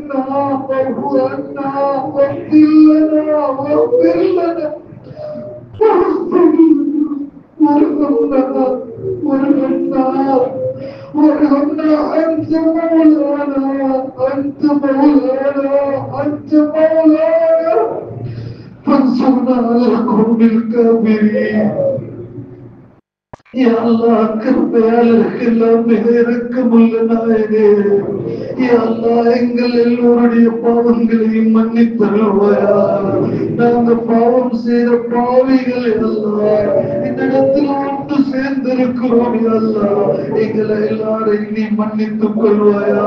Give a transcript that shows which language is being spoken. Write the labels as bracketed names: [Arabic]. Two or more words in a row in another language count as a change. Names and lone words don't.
[Arabic] لنا واغفر لنا وارحمنا أنت مولانا فانصرنا على القوم الكافرين. يا الله [Tamil] கிருபையாளர்கள் இறக்கமுள்ள நாயனே [Arabic] يا الله [Tamil] எங்கள் எல்லோருடைய பாவங்களையும் மன்னித்தருள்வாயா. நாங்கள் பாவம் செய்த பாவிகள் அல்லாஹ் இந்த இடத்தில் ஒன்று சேர்ந்திருக்கிறோம் [Arabic] يا الله [Tamil] எங்களை எல்லாரையும் நீ மன்னித்துக் கொள்வாயா.